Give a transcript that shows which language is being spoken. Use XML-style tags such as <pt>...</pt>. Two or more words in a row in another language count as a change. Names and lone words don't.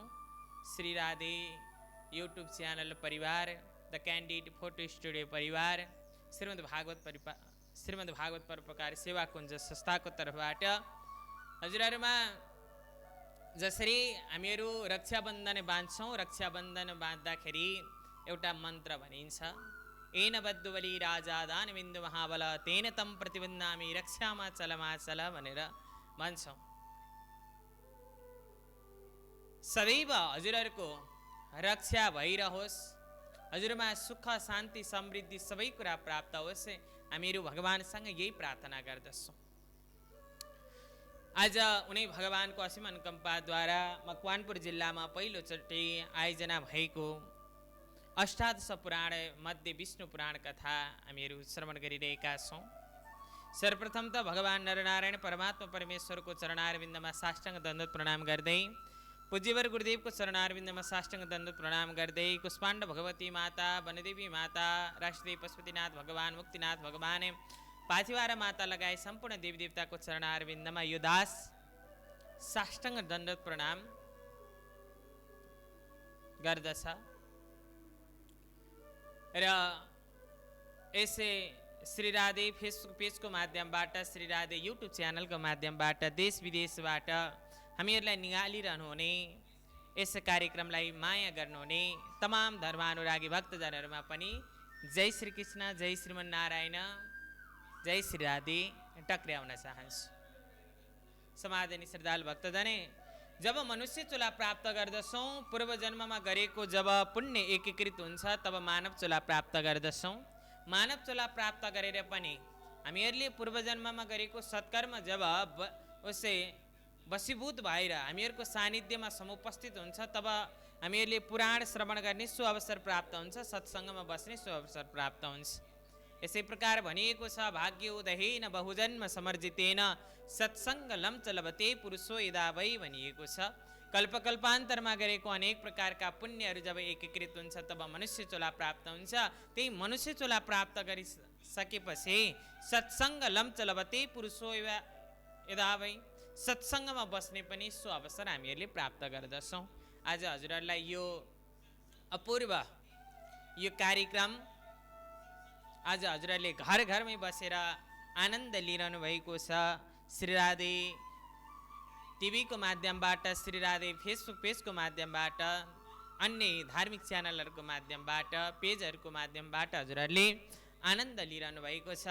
<ne>श्री राधे युट्युब च्यानल परिवार, द क्यान्डिड फोटो स्टुडियो परिवार, श्रीमद् भागवत परोपकार सेवा कुञ्ज संस्थाको तर्फबाट हजुरहरूमा जसरी हामीहरू रक्षाबन्धन बाँध्छौँ, रक्षाबन्धन बाँध्दाखेरि एउटा मन्त्र भनिन्छ,</ne> <sa>एन बद्धुबली राजा दान बिन्दु महाबल तेन तम प्रतिबन्धामी रक्षामा चलमाचल</sa> <ne>भनेर भन्छौँ। सदैव हजुरहरूको रक्षा भइरहोस्, हजुरमा सुख शान्ति समृद्धि सबै कुरा प्राप्त होस्, हामीहरू भगवानसँग यही प्रार्थना गर्दछौँ। आज उनी भगवानको असीम अनुकम्पाद्वारा मकवानपुर जिल्लामा पहिलोचोटि आयोजना भएको अष्टादश पुराण मध्ये विष्णु पुराण कथा हामीहरू श्रवण गरिरहेका छौँ। सर्वप्रथम त भगवान नरनारायण परमात्मा परमेश्वरको चरणारविन्दमा साष्टाङ्ग दण्डवत प्रणाम गर्दै पूज्यवर गुरुदेवको चरणारविन्दमा साष्टाङ्ग दण्ड प्रणाम गर्दै कुष्माण्ड भगवती माता वनदेवी माता राष्ट्रदेव पशुपतिनाथ भगवान मुक्तिनाथ भगवान पाथिवारा माता लगायत सम्पूर्ण देवी देवताको चरणारविन्दमा यो दास साष्टाङ्ग दण्ड प्रणाम गर्दछ र यसै श्री राधे फेसबुक पेजको माध्यमबाट श्री राधे युट्युब च्यानलको माध्यमबाट देश विदेशबाट हामीहरूलाई निहालिरहनु हुने यस कार्यक्रमलाई माया गर्नुहुने तमाम धर्मानुरागी भक्तजनहरूमा पनि जय श्री कृष्ण जय श्रीमन्नारायण जय श्री राधे टक्र्याउन चाहन्छु। समादनी श्रद्धालु भक्तजने, जब मनुष्य चोला प्राप्त गर्दछौँ पूर्व जन्ममा गरेको जब पुण्य एकीकृत हुन्छ तब मानव चोला प्राप्त गर्दछौँ। मानव चोला प्राप्त गरेर पनि हामीहरूले पूर्व जन्ममा गरेको सत्कर्म जब उसै वशीभूत भएर हामीहरूको सानिध्यमा समुपस्थित हुन्छ तब हामीहरूले पुराण श्रवण गर्ने सो अवसर प्राप्त हुन्छ, सत्सङ्गमा बस्ने सो अवसर प्राप्त हुन्छ। यसै प्रकार भनिएको छ</ne> <sa>भाग्य उदहेन बहुजन्म समर्जितेन सत्सङ्ग लम्च लभते पुरुषो यदा वै</sa> <ne>भनिएको छ। कल्पकल्पान्तरमा गरेको अनेक प्रकारका पुण्यहरू जब एकीकृत हुन्छ तब मनुष्य चोला प्राप्त हुन्छ। त्यही मनुष्य चोला प्राप्त गरिसकेपछि</ne> <sa>सत्सङ्ग लम्च लभते पुरुषो यदा वै</sa> <ne>सत्सङ्गमा बस्ने पनि सो अवसर हामीहरूले प्राप्त गर्दछौँ। आज हजुरहरूलाई यो अपूर्व यो कार्यक्रम आज हजुरहरूले घर घरमै बसेर आनन्द लिइरहनु भएको छ। श्री राधे टिभीको माध्यमबाट, श्री राधे फेसबुक पेजको माध्यमबाट, अन्य धार्मिक च्यानलहरूको माध्यमबाट, पेजहरूको माध्यमबाट हजुरहरूले आनन्द लिइरहनु भएको छ।</ne>